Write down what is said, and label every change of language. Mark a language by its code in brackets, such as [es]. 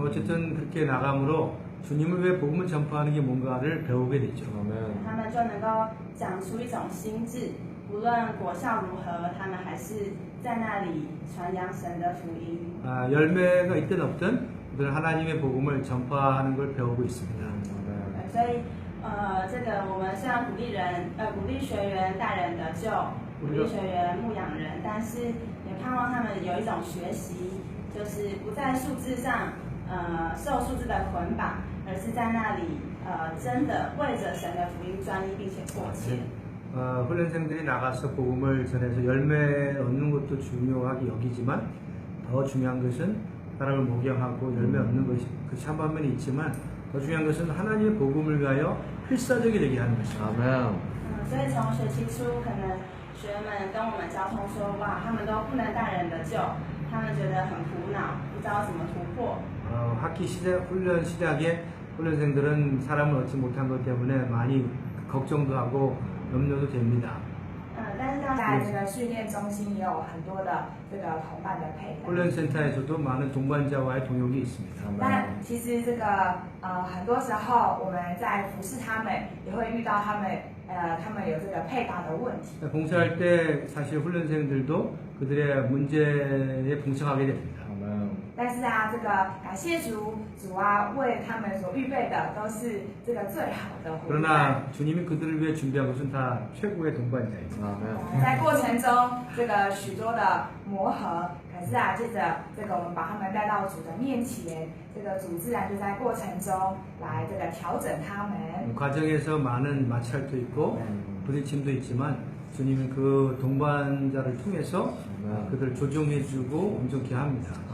[ko] 어쨌든 그렇게 나감으로 주님을 왜 복음을 전파하는 게 뭔가를 배우게 되죠. [zh] 他们就能够长出一种心智，无论果效如何，他们还是在那里传扬神的福音。 [ko] 열매가 있든 없든 우리는 하나님의 복음을 전파하는 걸 배우고 있습니다. [zh] 所以这个我们虽然鼓励学员带人得救，鼓励学员牧养人，但是也盼望他们有一种学习，就是不在数字上受数字的捆绑，而是在那里真的为着神的福音专一，并且迫切。 [ko] 훈련생들이 나가서 복음을 전해서 열매 얻는 것도 중요하게 여기지만 더 중요한 것은 사람을 목양하고 열매 얻는 것이 그것이 한 반면에 있지만 더 중요한 것은 하나님의 복음을 위하여 필사적이 되게 하는 것입니다. [zh] 所以从学期初，可能学员们跟我们交通说，哇，他们都不能带人得救，他们觉得很苦恼，不知道怎么突破。 [ko] 학기 훈련 시작에 훈련생들은 사람을 얻지 못한 것 때문에 많이 걱정도 하고 염려도 됩니다. [zh] 但是在这个训练中心也有很多的这个同伴的配合。 [ko] 훈련센터에서도 많은 동반자와의 동역이 있습니다. [zh] 但其实这个很多时候我们在服侍他们，也会遇到他们有这个配搭的问题。 [ko] 봉사할 때 사실 훈련생들도 그들의 문제에 봉착하게 됩니다. [zh] 但是这个感谢主为他们所预备的都是这个最好的伙伴。 [ko] 그러나 주님이 그들을 위해 준비한 것은 다 최고의 동반자입니다. [zh] 在过程中，这个许多的磨合，可是接着这个我们把他们带到主的面前，这个主自然就在过程中来这个调整他们。 [ko] 과정에서 많은 마찰도 있고 부딪힘도 있지만 주님은 그 동반자를 통해서 그들을 조정해주고 온전케 합니다.